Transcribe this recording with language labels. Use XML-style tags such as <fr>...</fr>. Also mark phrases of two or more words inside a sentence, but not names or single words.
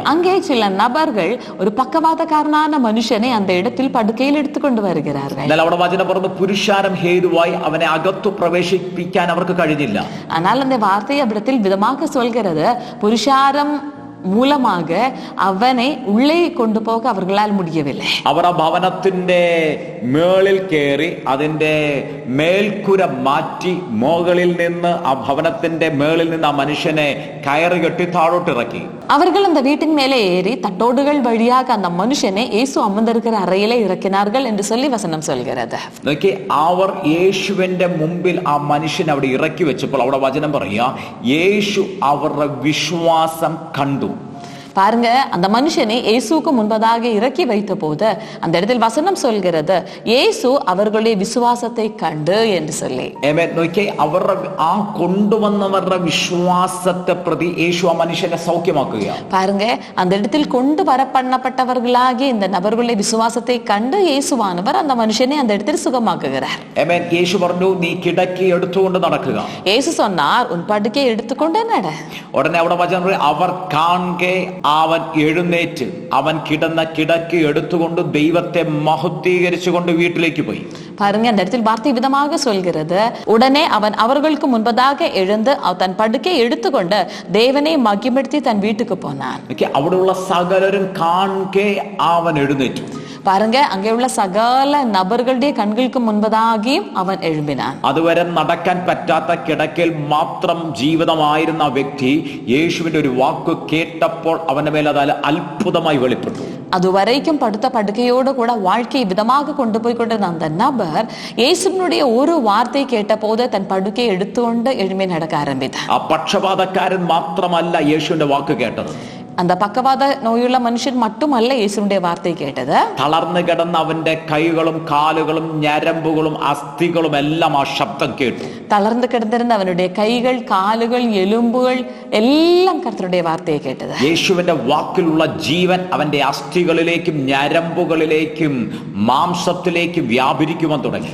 <ta>அங்கே சில நபர்கள் ஒரு பக்கவாதக்காரனான மனுஷனை அந்த இடத்தில் படுக்கையில் எடுத்துக்கொண்டு வருகிறார்கள்.</ta> <ml>എന്നാൽ അവിടെ വചനം പറഞ്ഞു, പുരുഷാരം ഹേതുവായി അവനെ അകത്തു പ്രവേശിപ്പിക്കാൻ അവർക്ക് കഴിഞ്ഞില്ല.</ml> <ta>ஆனால் அந்த வார்த்தை அவ்விடத்தில் விதமாக சொல்கிறது, புருஷாரம் மூலமாக அவனை உள்ளே கொண்டு போக அவர்களால் முடியவில்லை.</ta> <ml>അവർ ആ ഭവനത്തിന്റെ മേളിൽ കയറി അതിന്റെ മേൽക്കുര മാറ്റി മുകളിൽ നിന്ന് ആ ഭവനത്തിന്റെ മേളിൽ നിന്ന് ആ മനുഷ്യനെ കയറി കെട്ടി താഴോട്ട് ഇറക്കി.</ml> <ta>அவர்கள் அந்த வீட்டின் மேலே ஏறி தட்டோடுகள் வழியாக அந்த மனுஷனை இயேசு அமர்ந்திருக்கிற அறையிலே இறக்கினார்கள் என்று சொல்லி வசனம் சொல்கிறது.</ta> <ml>നോക്കി, അവർ യേശുവിന്റെ മുമ്പിൽ ആ മനുഷ്യനെ അവിടെ ഇറക്കി വെച്ചപ്പോൾ അവിടെ വചനം പറയാ, യേശു അവരുടെ വിശ്വാസം കണ്ടു.</ml> <ta>பாருங்க, அந்த மனுஷனை இயேசுக்கு முன்பதாக இறக்கி வைத்த போது அந்த இடத்தில் வசனம் சொல்கிறது, இயேசு அவர்களுடைய விசுவாசத்தை கண்டு என்று சொல்லி.</ta> <ml>നോക്കി, അവരുടെ ആ കൊണ്ടുവന്നവരുടെ വിശ്വാസത്തെ പ്രതി യേശു ആ മനുഷ്യനെ സൗഖ്യമാക്കുകയാണ്.</ml> <ta>பாருங்க, அந்த இடத்தில் கொண்டு வர பண்ணப்பட்டவர்களாகிய இந்த நபர்களுடைய விசுவாசத்தை கண்டு இயேசுவானவர் அந்த மனுஷனை அந்த இடத்தில் சுகமாக்குகிறார்.</ta> <ml>യേശു പറഞ്ഞു, നീ കിടക്കി എടുത്തുകൊണ്ട് നടക്കുക.</ml> <ta>இயேசு சொன்னார், உன் படுக்கையை எடுத்துக்கொண்டு நட.</ta> <ml>ഉടനെ അവിടെ വചനം, അവർ കാണെ അവൻ എഴുന്നേറ്റ് അവൻ കിടന്ന കിടക്കി എടുത്തുകൊണ്ട് ദൈവത്തെ മഹത്വീകരിച്ചുകൊണ്ട് വീട്ടിലേക്ക് പോയി.</ml> <ta>பாருங்க, அந்த இடத்தில் வார்த்தை விதமாக சொல்கிறது, உடனே அவன் அவர்களுக்கு முன்பதாக எழுந்து தன் படுக்கை எடுத்துக்கொண்டு தேவனை மகிமைப்படுத்தி தன் வீட்டுக்கு போனான்.</ta> <ml>അവിടെയുള്ള സകലരും കാണെ അവൻ എഴുന്നേറ്റു.</ml> <ta>பாருங்க, அங்கே உள்ள சகல நபர்களுடைய கண்களுக்கு முன்பதாகியும் அவன் எழும்பினான்.</ta> <ml>അതുവരെ നടക്കാൻ പറ്റാത്ത കിടക്കയിൽ മാത്രം ജീവിതമായിരുന്ന ആ വ്യക്തി യേശുവിന്റെ ഒരു വാക്ക് കേട്ടപ്പോൾ അവന്റെ മേൽ അത് അത്ഭുതമായി വെളിപ്പെട്ടു.</ml> <ta>அதுவரைக்கும் படுத்த படுக்கையோடு கூட வாழ்க்கையை விதமாக கொண்டு போய் கொண்டிருந்த அந்த நபர் இயேசுவினுடைய ஒரு வார்த்தை கேட்ட போது தன் படுக்கையை எடுத்துக்கொண்டு எழும்பி நடக்க ஆரம்பித்தார்.</ta> <ml>ആ പക്ഷപാതക്കാരൻ മാത്രമല്ല യേശുവിന്റെ വാക്ക് കേട്ടത്.</ml> <ta>அந்த பக்கவாத நோயுள்ள மனுஷன் மட்டுமல்ல இயேசுடைய வார்த்தை கேட்டது.</ta> <ml>തളർന്നു കിടന്ന അവന്റെ കൈകളും കാലുകളും ഞരമ്പുകളും അസ്ഥികളും എല്ലാം ആ ശബ്ദം കേട്ടു.</ml> <ta>தளர்ந்து கிடந்திருந்த அவனுடைய கைகள் காலுகள் எலும்புகள் எல்லாம் கர்த்தருடைய வார்த்தையை கேட்டது.</ta> <ml>യേശുവിന്റെ വാക്കിലുള്ള ജീവൻ അവന്റെ അസ്ഥികളിലേക്കും ഞരമ്പുകളിലേക്കും മാംസത്തിലേക്കും വ്യാപരിക്കുവാൻ തുടങ്ങി.</ml>